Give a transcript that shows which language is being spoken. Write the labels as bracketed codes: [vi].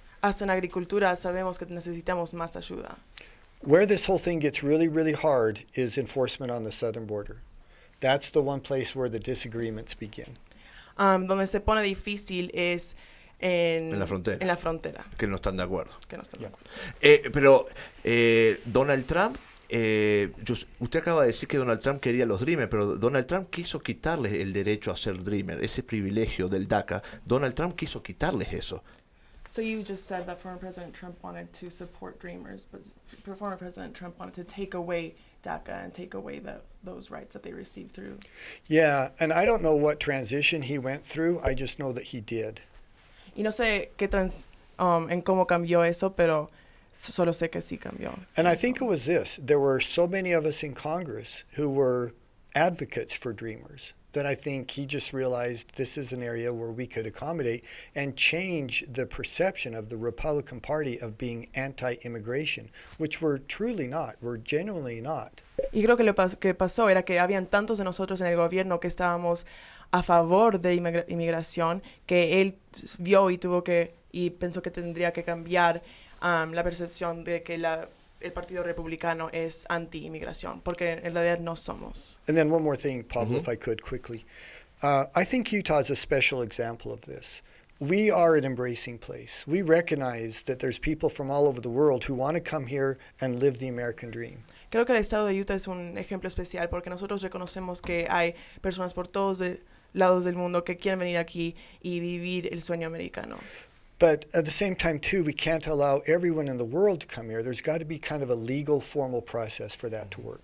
[es] Hasta en agricultura sabemos que necesitamos más ayuda. [en] Where this whole thing gets really, really hard is enforcement on the southern border. That's the one place where the disagreements begin. [es] Donde se pone difícil es en la frontera. En la frontera. Que no están de acuerdo. Que no están de acuerdo. Pero Donald Trump, usted acaba de decir que Donald Trump quería los Dreamers, pero Donald Trump quiso quitarles el derecho a ser Dreamer, ese privilegio del DACA. Donald Trump quiso quitarles eso. [en] So you just said that former President Trump wanted to support Dreamers, but former President Trump wanted to take away DACA and take away those rights that they received through. Yeah, and I don't know what transition he went through. I just know that he did. [es] Y no sé qué en cómo cambió eso, pero solo sé que sí cambió. [en] And I think it was this. There were so many of us in Congress who were advocates for Dreamers that I think he just realized this is an area where we could accommodate and change the perception of the Republican Party of being anti-immigration, which we're truly not. We're genuinely not. [es] Y creo que lo que pasó era que habían tantos de nosotros en el gobierno que estábamos a favor de inmigración, que él vio y pensó que tendría que cambiar la percepción de que el partido republicano es anti-inmigración, porque en realidad no somos. [en] And then one more thing, Pablo, if I could quickly. I think Utah is a special example of this. We are an embracing place. We recognize that there's people from all over the world who want to come here and live the American dream. [es] Creo que el estado de Utah es un ejemplo especial porque nosotros reconocemos que hay personas por todos lados del mundo que quieren venir aquí y vivir el sueño americano. [en] But at the same time, too, we can't allow everyone in the world to come here. There's got to be kind of a legal, formal process for that to work.